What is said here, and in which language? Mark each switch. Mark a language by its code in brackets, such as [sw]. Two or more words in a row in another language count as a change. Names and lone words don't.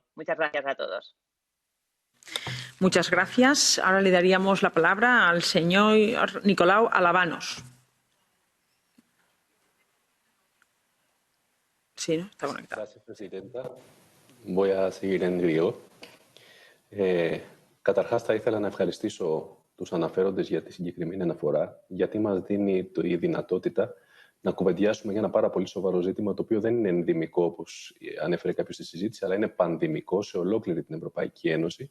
[es] Muchas gracias a todos. Muchas gracias. Ahora le daríamos la palabra al señor Nicolau Alabanos. Sí, ¿no? Está conectado. Gracias, presidenta. Voy a seguir en griego. [el] Καταρχάς, θα ήθελα να ευχαριστήσω τους αναφέροντες για τη συγκεκριμένη αναφορά, γιατί μας δίνει η δυνατότητα να κουβεντιάσουμε για ένα πάρα πολύ σοβαρό ζήτημα, το οποίο δεν είναι ενδυμικό, όπως ανέφερε κάποιος στη συζήτηση, αλλά είναι πανδημικό σε ολόκληρη την Ευρωπαϊκή Ένωση.